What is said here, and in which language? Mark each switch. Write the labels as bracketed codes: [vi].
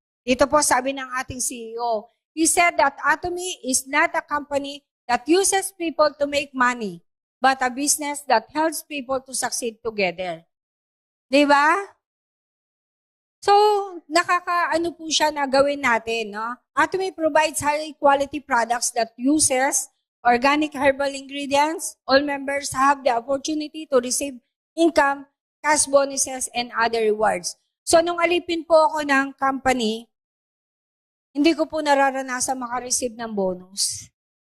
[tl] Dito po sabi ng ating [en] CEO, he said that Atomy is not a company that uses people to make money, but a business that helps people to succeed together. [tl] Diba? So, nakakaano po siya na gawin natin, no? [en] Atomy provides high-quality products that uses organic herbal ingredients. All members have the opportunity to receive income, cash bonuses, and other rewards. [tl] So, nung alipin po ako ng company, hindi ko po nararanasan makareceive ng bonus.